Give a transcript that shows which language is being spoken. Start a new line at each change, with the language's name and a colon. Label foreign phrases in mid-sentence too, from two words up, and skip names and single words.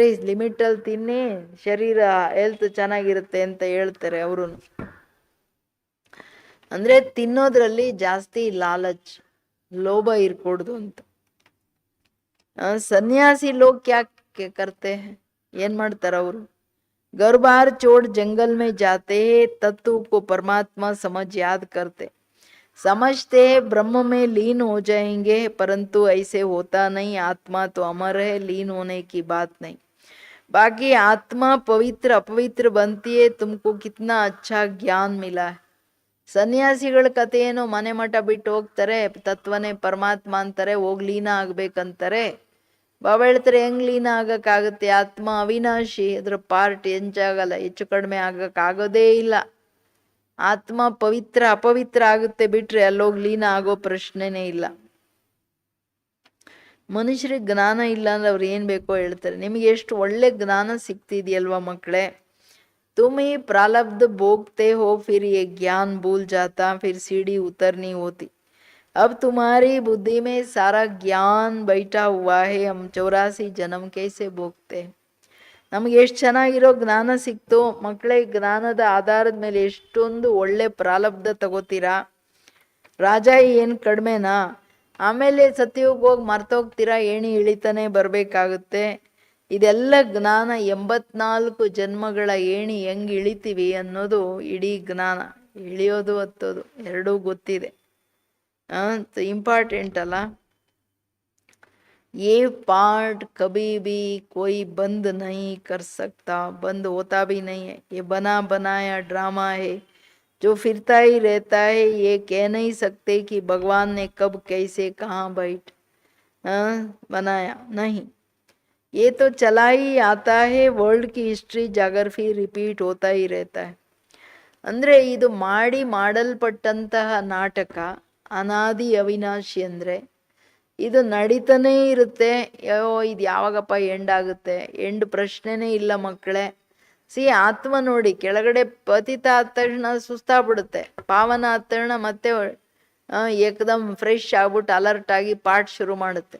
Kannada: ಲಿಮಿಟಲ್ಲಿ ತಿನ್ನಿ, ಶರೀರ ಹೆಲ್ತ್ ಚೆನ್ನಾಗಿರುತ್ತೆ ಅಂತ ಹೇಳ್ತಾರೆ ಅವರು. ಅಂದರೆ ತಿನ್ನೋದ್ರಲ್ಲಿ ಜಾಸ್ತಿ ಲಾಲಚ್, ಲೋಭ ಇರ್ಕೊಡ್ದು ಅಂತ.
Hindi: संन्यासी लोग क्या करते,
Kannada: ಏನು ಮಾಡ್ತಾರೆ ಅವರು?
Hindi: घर बार छोड़ जंगल में जाते हैं, तत्व को परमात्मा समझ याद करते, समझते हैं ब्रह्म में लीन हो जाएंगे, परंतु ऐसे होता नहीं. आत्मा तो अमर है, लीन होने की बात नहीं. बाकी आत्मा पवित्र अपवित्र बनती है. तुमको कितना अच्छा ज्ञान मिला है.
Kannada: ಸನ್ಯಾಸಿಗಳ ಕತೆ ಏನು? ಮನೆ ಮಠ ಬಿಟ್ಟು ಹೋಗ್ತಾರೆ, ತತ್ವನೇ ಪರಮಾತ್ಮ ಅಂತಾರೆ, ಹೋಗಿ ಲೀನ ಆಗ್ಬೇಕಂತಾರೆ. ಬಾಬಾ ಹೇಳ್ತಾರೆ ಹೆಂಗ್ ಲೀನ ಆಗಕ್ಕಾಗುತ್ತೆ? ಆತ್ಮ ಅವಿನಾಶಿ, ಅದ್ರ ಪಾರ್ಟ್ ಎಂಚಾಗಲ್ಲ, ಹೆಚ್ಚು ಕಡಿಮೆ ಆಗಕ್ಕಾಗೋದೇ ಇಲ್ಲ. ಆತ್ಮ ಪವಿತ್ರ ಅಪವಿತ್ರ ಆಗುತ್ತೆ ಬಿಟ್ರೆ ಅಲ್ಲೋಗಿ ಲೀನ ಆಗೋ ಪ್ರಶ್ನೆನೇ ಇಲ್ಲ. ಮನುಷ್ಯರಿಗೆ ಜ್ಞಾನ ಇಲ್ಲ ಅಂದ್ರೆ ಅವ್ರು ಏನು ಬೇಕೋ ಹೇಳ್ತಾರೆ. ನಿಮಗೆ ಎಷ್ಟು ಒಳ್ಳೆ ಜ್ಞಾನ ಸಿಗ್ತಿದೆಯಲ್ವಾ ಮಕ್ಕಳೇ?
Hindi: तुम ही प्रारब्ध भोगते हो, फिर ये ज्ञान भूल जाता, फिर सीढ़ी उतरनी होती. अब तुम्हारी बुद्धि में सारा ज्ञान बैठा हुआ है, हम 84 जन्म कैसे भोगते.
Kannada: ನಮಗೆ ಎಷ್ಟು ಚೆನ್ನಾಗಿರೋ ಜ್ಞಾನ ಸಿಕ್ತು ಮಕ್ಕಳೇ. ಜ್ಞಾನದ ಆಧಾರದ ಮೇಲೆ ಎಷ್ಟೊಂದು ಒಳ್ಳೆ ಪ್ರಾರಬ್ಧ ತಗೋತೀರಾ. ರಾಜ ಏನು ಕಡಿಮೆನಾ? ಆಮೇಲೆ ಸತ್ಯಕ್ಕೆ ಹೋಗಿ ಮರ್ತೋಗ್ತೀರಾ, ಏಣಿ ಇಳಿತಾನೆ ಬರಬೇಕಾಗುತ್ತೆ. ಇದೆಲ್ಲ ಜ್ಞಾನ. 84 ಜನ್ಮಗಳ ಏಣಿ ಹೆಂಗೆ ಇಳಿತೀವಿ ಅನ್ನೋದು ಇಡೀ ಜ್ಞಾನ. ಇಳಿಯೋದು ಹತ್ತೋದು ಎರಡೂ ಗೊತ್ತಿದೆ. ಇಂಪಾರ್ಟೆಂಟ್ ಅಲ್ಲ.
Hindi: ये पार्ट कभी भी कोई बंद नहीं कर सकता, बंद होता भी नहीं है. ये बना बनाया ड्रामा है जो फिरता ही रहता है. ये कह नहीं सकते कि भगवान ने कब कैसे कहाँ बैठ बनाया, नहीं. ये तो चला ही आता है. वर्ल्ड की हिस्ट्री
English: geography repeat
Hindi: ಹೋತಾ ही रहता है.
Kannada: ಅಂದರೆ ಇದು ಮಾಡಲ್ಪಟ್ಟಂತಹ ನಾಟಕ ಅನಾದಿ ಅವಿನಾಶಿ. ಅಂದರೆ ಇದು ನಡೀತಾನೇ ಇರುತ್ತೆ. ಇದು ಯಾವಾಗಪ್ಪ ಎಂಡ್ ಆಗುತ್ತೆ? ಎಂಡ್ ಪ್ರಶ್ನೆನೇ ಇಲ್ಲ ಮಕ್ಕಳೇ. ಆತ್ಮ ನೋಡಿ, ಕೆಳಗಡೆ ಪತಿತ ಆದ ತಕ್ಷಣ ಸುಸ್ತಾಗ್ಬಿಡುತ್ತೆ, ಪಾವನ ಆದ ತಕ್ಷಣ ಮತ್ತೆ ಏಕದಮ್ ಫ್ರೆಶ್ ಆಗ್ಬಿಟ್ಟು ಅಲರ್ಟ್ ಆಗಿ ಪಾಠ ಶುರು ಮಾಡುತ್ತೆ.